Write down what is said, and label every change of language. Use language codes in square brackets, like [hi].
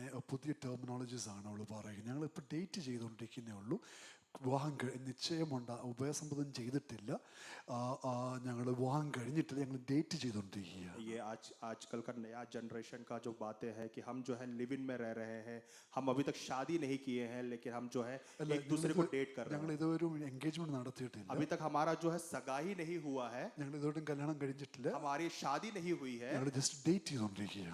[ml] പുതിയ ടെർമിനോളജീസ് ആണ് അവൾ പറയുന്നത്. ഞങ്ങളിപ്പോൾ ഡേറ്റ് ചെയ്തുകൊണ്ടിരിക്കുന്നേ ഉള്ളൂ. വിവാഹം നിശ്ചയമുണ്ട്, ഉഭയസമ്മതം ചെയ്തിട്ടില്ല. ഞങ്ങൾ വിവാഹം കഴിഞ്ഞിട്ടില്ല, ഞങ്ങൾ ഡേറ്റ് ചെയ്തുകൊണ്ടിരിക്കുക. [hi] ये आजकल का नया जनरेशन का जो बातें हैं कि हम जो है लिव इन में रह रहे हैं. हम अभी तक शादी नहीं किए हैं, लेकिन हम जो है एक दूसरे को डेट कर रहे [ml] ഞങ്ങൾ [hi] हैं. [ml] ഇതുവരെ എൻഗേജ്മെന്റ് നടത്തിയിട്ടില്ല. [hi] अभी तक हमारा जो है सगाई नहीं हुआ है, [ml] ഞങ്ങൾ ഇതുവരെ കല്യാണം കഴിഞ്ഞിട്ടില്ല. [hi] हमारी शादी नहीं हुई है. [ml] ഞങ്ങൾ ജസ്റ്റ് ഡേറ്റ് ചെയ്തുകൊണ്ടിരിക്കുകയാണ്.